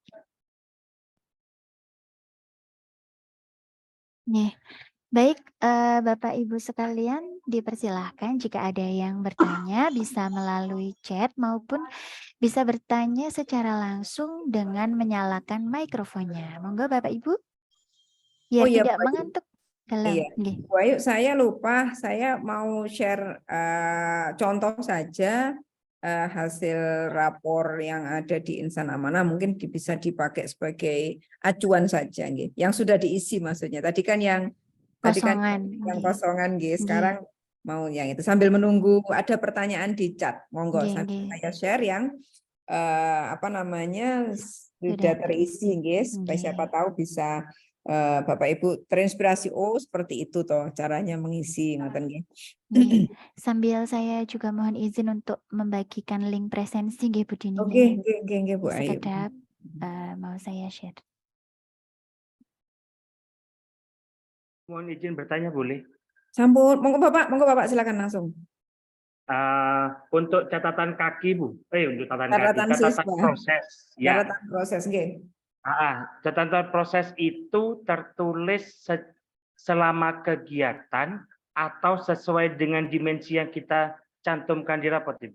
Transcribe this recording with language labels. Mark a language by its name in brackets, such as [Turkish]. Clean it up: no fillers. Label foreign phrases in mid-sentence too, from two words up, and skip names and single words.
[Indonesian] Nih, baik Bapak Ibu sekalian, dipersilahkan jika ada yang bertanya bisa melalui chat maupun bisa bertanya secara langsung dengan menyalakan mikrofonnya. Monggo Bapak Ibu, biar iya, tidak Bu Ayu. mengantuk. Halo, Iya, nggih. Bu Ayu, saya lupa, saya mau share contoh saja hasil rapor yang ada di Insan Amanah, mungkin bisa dipakai sebagai acuan saja, nggih. Yang sudah diisi maksudnya. Tadi kan yang Kosongan. yang Nggih. kosongan, nggih. Nggih. Sekarang mau yang itu sambil menunggu ada pertanyaan di chat. Monggo Nggih, sambil nggih. saya share yang sudah terisi, nggih, supaya siapa Nggih. tahu bisa Bapak Ibu terinspirasi, oh seperti itu toh caranya mengisi, [Javanese] ngoten nggih. [Indonesian] Nggih. Sambil saya juga mohon izin untuk membagikan link presensi nggih Bu Dini. Oke, nggih Bu Ayu. Sekedap mau saya share. Mohon izin bertanya boleh? [Javanese] Sampun, monggo [Indonesian] Bapak silakan langsung. Untuk catatan kaki Bu, untuk Catatan siswa. proses. Ya. Catatan proses, nggih. Catatan proses itu tertulis selama kegiatan atau sesuai dengan dimensi yang kita cantumkan di raport Ibu.